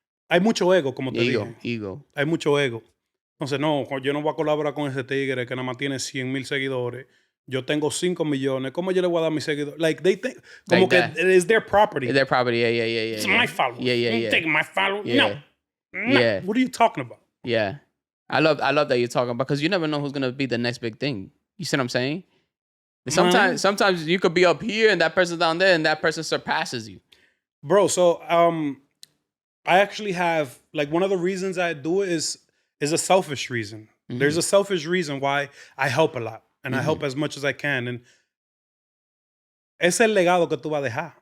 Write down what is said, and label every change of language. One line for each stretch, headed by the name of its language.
Spanish: Hay mucho ego, como te dije. Ego. Hay mucho ego. Entonces, no, yo no voy a colaborar con ese tigre que nada más tiene 100,000 seguidores. Yo tengo 5 millones. ¿Cómo yo le voy a dar mis seguidores?
English: Like, they think... Como like que it's their property. It's their property, yeah. It's my followers. Yeah. Take my followers. Yeah. No. Yeah. What are you talking about? Yeah. I love that you're talking about, because you never know who's going to be the next big thing. You see what I'm saying? Sometimes you could be up here and that person's down there and that person surpasses you. Bro, so I actually have, like, one of the reasons I do it is a selfish reason. There's a selfish reason why I help a lot and I help as much as I can.
Spanish: And es el legado que tú vas a dejar.